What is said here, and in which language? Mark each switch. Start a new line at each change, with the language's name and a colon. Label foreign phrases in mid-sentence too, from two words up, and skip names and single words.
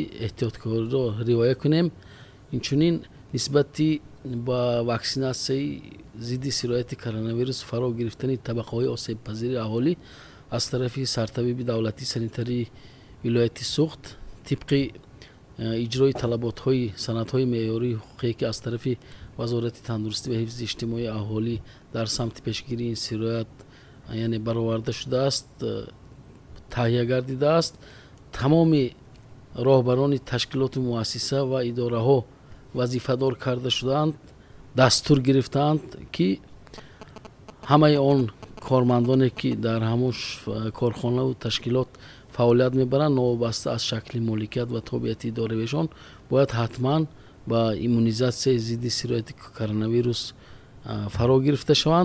Tajik: احتیاطکاری را رعایت کنیم اینچنین نسبتی با واکسیناسیون ضد سرایت کرونا ویروس فرا گرفتن طبقه‌های آسیب پذیر اهالی از طرف سرطبیب دولتی سانیتری ولایت سوخت طبق اجرای طلبات‌های سندهای معیاری حقوقی که از طرف вазорати тандурустӣ ва ҳифзи иҷтимоии аҳолӣ дар самти пешгирии ин сироят яъне бароварда шудааст, таҳия гардидааст. тамоми роҳбарони ташкилоти муассиса ва идораҳо вазифадор карда шудаанд, дастур гирифтаанд ки ҳамаи он кормандоне ки дар ҳамон корхонаву ташкилот фаъолият мебаранд, новобаста аз шакли моликият ва тобиати идоравиашон бояд ҳатман ба иммунизатсияи зидди сирояти коронавирус фаро гирифта шаванд.